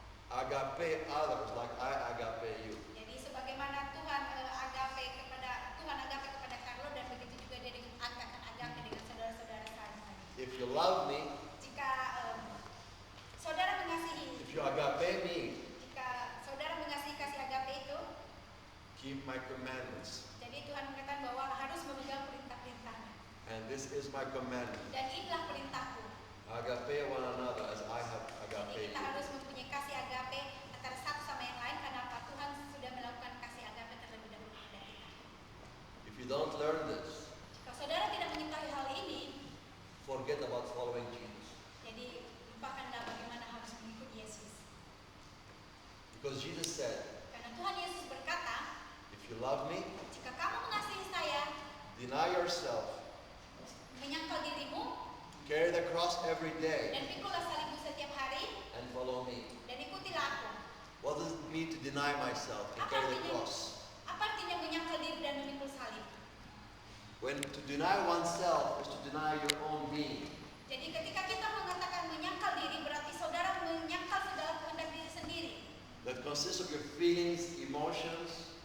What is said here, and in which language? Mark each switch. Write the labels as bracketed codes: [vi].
[en] agape others like I agape you. [id] Jadi sebagaimana Tuhan agape kepada Carlo, dan begitu juga dia akan agape dengan saudara-saudara saya. [en] If you love me, [id] Jika saudara mengasihi, [en] if you agape me, [id] jika saudara mengasihi kasih agape itu, [en] keep my commandments. [id] jadi Tuhan mengatakan bahwa harus memegang perintah-perintahnya. [en] And this is my commandment. [id] Dan inilah perintahku. [en] Agape one another as I have [id] Jadi [en] agape [id] kita [en] you. [id] harus mempunyai kasih agape antara satu sama yang lain, karena apa? Tuhan sudah melakukan kasih agape terlebih dahulu kepada kita. [en] If you don't learn this, [id] Jika saudara tidak mengetahui hal ini, [en] forget about following Jesus. [id] jadi lupakanlah bagaimana harus mengikuti Yesus. [en] Because Jesus said, [id] Karena Tuhan Yesus berkata, [en] if you love me, [id] jika kamu mengasihi saya, [en] deny yourself, [id] menyangkal dirimu, [en] carry the cross every day, [id] dan pikulah salibmu setiap hari, [en] and follow me. [id] dan ikutilah aku. [en] What does it mean to deny myself and carry the cross? [id] Apa artinya menyangkal diri dan memikul salib? [en] When to deny oneself is to deny your own being. [id] Jadi ketika kita mengatakan menyangkal diri, berarti saudara menyangkal segala kehendak diri sendiri. [en] That consists of your feelings, emotions,